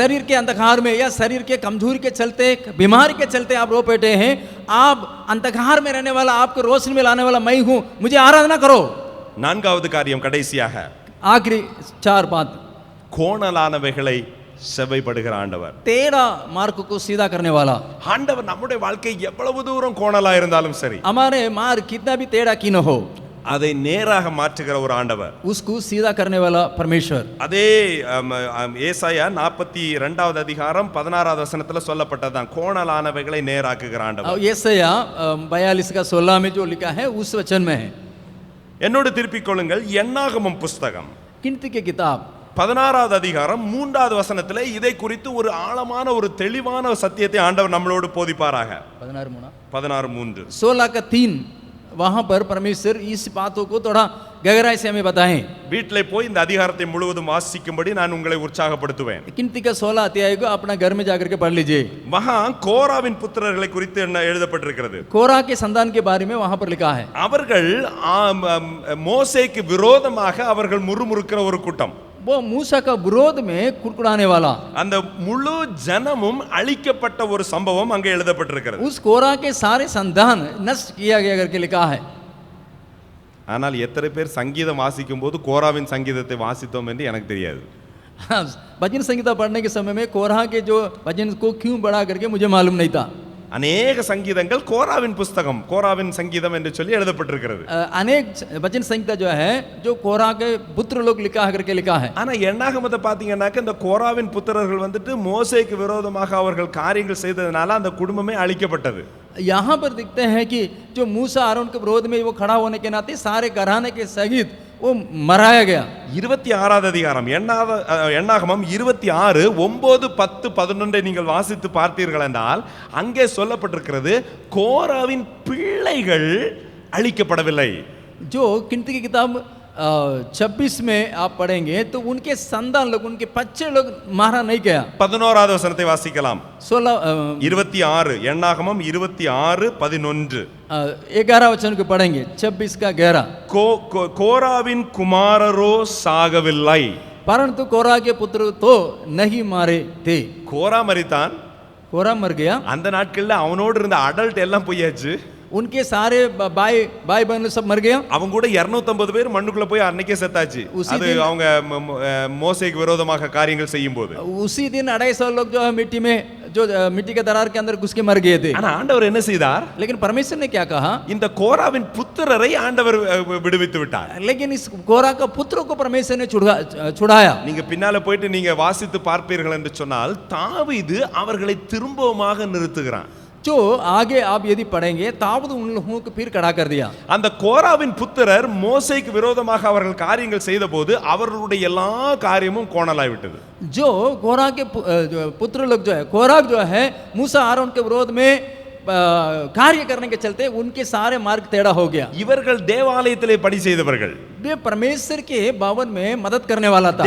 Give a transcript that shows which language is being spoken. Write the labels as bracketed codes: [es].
[hi] शरीर के अंधकार में या शरीर के कमजोरी के चलते, बीमारी के चलते आप रो बैठे हैं, आप अंधकार में रहने वाला, आपको रोशनी में लाने वाला मैं हूं, मुझे आराधना करो। [ta] நான்காவது காரியம், கடைசியாக [hi] आखिरी 4 बात, [ta] கோணலானவைகளை செவைப்படுகிற ஆண்டவர், [hi] तेरा मार्ग को सीधा करने वाला। [ta] ஆண்டவர் நம்முடைய வாழ்க்கை எவ்வளவு தூரம் கோணலா இருந்தாலும் சரி, [hi] हमारे मार्ग कितना भी टेढ़ा क्यों न हो, [ta] அதை நேராக மாற்றுகிற ஒரு ஆண்டவர், [hi] उसको सीधा करने वाला परमेश्वर। [ta] அதே ஏசாயா 42வது அதிகாரம் 16வது வசனத்துல சொல்லப்பட்டதான், கோணலானவைகளை நேராக்குகிற ஆண்டவர். [hi] यशायाह 42 का 16 में जो लिखा है उस वचन में है। [ta] என்னோடு திருப்பிக் கொள்ளுங்கள், என்னாகமம் புஸ்தகம் [hi] गिनती की किताब [ta] 16வது அதிகாரம் 3வது வசனத்துல இதை குறித்து ஒரு ஆழமான ஒரு தெளிவான சத்தியத்தை ஆண்டவர் நம்மளோடு போதிப்பாராக. [hi] 16:3 16 का 3 वहां पर परमेश्वर इस बातों को थोड़ा गहराई से हमें बताएं। [ta] வீட்டிலே போய் இந்த அதிகாரத்தை முழுவதும் வாசிக்கும்படி நான் உங்களை உற்சாகப்படுத்துவேன். [hi] गिनती का 16 अध्याय को अपना घर में जाकर के पढ़ लीजिए। [ta] वहां கோராவின் புத்திரர்களை குறித்து என்ன எழுதப்பட்டிருக்கிறது? [hi] कोरा के संतान के बारे में वहां पर लिखा है। [ta] அவர்கள் மோசேக்கு விரோதமாக அவர்கள் முறுமுறுக்கிற ஒரு கூட்டம், [hi] वो मूसा का विरोध में कुड़कुड़ाने वाला, [ta] அந்த முழு ஜனமும் அழிக்கப்பட்ட ஒரு சம்பவம் அங்கே எழுதப்பட்டிருக்கிறது. [hi] उस कोरा के सारे संतान नष्ट किया गया करके लिखा है। [ta] ஆனால் எத்தனை பேர் சங்கீதம் வாசிக்கும் போது கோராவின் சங்கீதத்தை வாசித்தோம் என்று எனக்கு தெரியாது. [hi] भजन संगीता पढ़ने के समय में कोरा के जो भजन को क्यों बढ़ा करके मुझे मालूम नहीं था। [ta] அநேக சங்கீதங்கள் கோராவின் புஸ்தகம், கோராவின் சங்கீதம் என்று சொல்லி எழுதப்பட்டிருக்கிறது. [hi] अनेक भजन संगीता जो है जो कोरा के पुत्र लोग लिखा करके लिखा है। [ta] ஆனா என்னாகமத்தை பாத்தீங்கன்னாக்க இந்த கோராவின் புத்திரர்கள் வந்துட்டு மோசேக்கு விரோதமாக அவர்கள் காரியங்கள் செய்ததனால அந்த குடும்பமே அழிக்கப்பட்டது. [hi] यहाँ पर दिखते हैं कि जो मूसा आरोन के विरोध में वो खड़ा होने के नाते सारे घराने के सहित वो मराया गया। [ta] 26வது அதிகாரம் என்னாகமம் 26 9 10 11 நீங்கள் வாசித்து பார்த்தீர்கள் என்றால் அங்கே சொல்லப்பட்டிருக்கிறது, கோராவின் பிள்ளைகள் அழிக்கப்படவில்லை. [hi] जो गिनती की किताब 26 में आप पढ़ेंगे तो उनके संतान लोग, उनके बच्चे लोग मारा नहीं गया। [ta] 11வது வசனத்தை வாசிக்கலாம். 16 26 எண்ணாகமம் 26:11. [hi] 11 वचन को पढ़ेंगे, 26 का 11। [ta] கோராவின் குமாரரோ சாகவில்லை. [hi] परंतु कोरा के पुत्र तो नहीं मारे थे। [ta] கோரா மரித்தான். [hi] कोरा मर गया। [ta] அந்த நாட்கள்ல அவனோடு இருந்த அடல்ட் எல்லாம் போயாச்சு. [hi] उनके सारे भाई बहन सब मर गया। [ta] அவங்க கூட 250 பேர் மண்ணுக்குள்ள போய் அன்னைக்கே செத்தாச்சு. அது அவங்க மோசேக்கு விரோதமாக காரியங்கள் செய்யும்போது [hi] उसी दिन 250 लोग जो है मिट्टी के दरार के अंदर घुस के मर गए थे। [ta] ஆனா ஆண்டவர் என்ன செய்தார்? [hi] लेकिन परमेश्वर ने क्या कहा? [ta] இந்த கோராவின் புத்திரரை ஆண்டவர் விடுவித்து விட்டார். [hi] लेकिन इस कोरा का पुत्रों को परमेश्वर ने छुड़ाया। [ta] நீங்க பின்னால போயிட்டு நீங்க வாசித்து பார்ப்பீர்கள் என்று சொன்னால் தாவீது அவர்களை திரும்பவுமாக நிறுத்துகிறான். [hi] जो आगे आप यदि पढ़ेंगे दाऊद उन लोगों को फिर खड़ा कर दिया। [ta] அந்த கோராவின் புத்திரர் மோசேக்கு விரோதமாக அவர்கள் காரியங்கள் செய்தபோது அவர்களுடைய எல்லா காரியமும் கோணலாய் விட்டது. [hi] जो कोरा के पुत्र लोग जो है, कोरा जो है मूसा आरोन के विरोध में कार्य करने के चलते उनके सारे मार्ग टेढ़ा हो गया। [ta] இவர்கள் தேவாலயத்திலே பணி செய்தவர்கள். [hi] वे परमेश्वर के भवन में मदद करने वाला था।